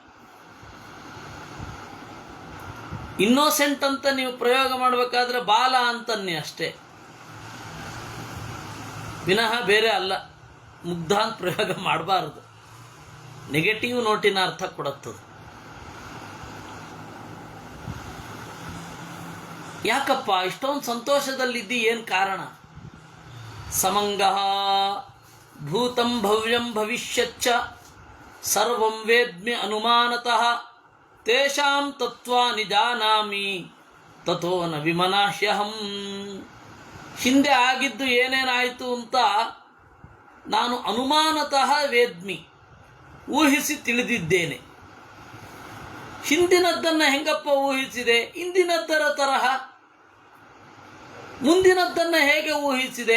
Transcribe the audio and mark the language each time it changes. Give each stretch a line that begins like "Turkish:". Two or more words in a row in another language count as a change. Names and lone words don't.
Kannada: ಇನ್ನೋಸೆಂಟ್ ಅಂತ ನೀವು ಪ್ರಯೋಗ ಮಾಡಬೇಕಾದ್ರೆ ಬಾಲ ಅಂತನ್ನೇ ಅಷ್ಟೇ, ವಿನಃ ಬೇರೆ ಅಲ್ಲ. ಮುಗ್ಧ ಅಂತ ಪ್ರಯೋಗ ಮಾಡಬಾರದು,
English: negative note
Kannada: ಅರ್ಥ ಕೊಡುತ್ತದೆ. ಯಾಕಪ್ಪ ಇಷ್ಟೊಂದು ಸಂತೋಷದಲ್ಲಿದ್ದಿ, ಏನು ಕಾರಣ?
Sanskrit: ಸಮಂಗ ಭೂತಂ ಭವ್ಯಂ ಭವಿಷ್ಯಚ್ಚ ಸರ್ವಂ ವೇದ್ಮಿ ಅನುಮಾನತಃ ತೇಷಾಂ ತತ್ವಾನಿ ಜಾನಾಮಿ ತಥೋ ನ ವಿಮನಾಹ್ಯಹಂ.
Kannada: ಹಿಂದೆ ಆಗಿದ್ದು ಏನೇನಾಯಿತು ಅಂತ ನಾನು
Sanskrit: ಅನುಮಾನತಃ ವೇದ್ಮಿ,
Kannada: ಊಹಿಸಿ ತಿಳಿದಿದ್ದೇನೆ. ಹಿಂದಿನದ್ದನ್ನು ಹೆಂಗಪ್ಪ ಊಹಿಸಿದೆ? ಇಂದಿನದ್ದರ ತರಹ. ಮುಂದಿನದ್ದನ್ನು ಹೇಗೆ ಊಹಿಸಿದೆ?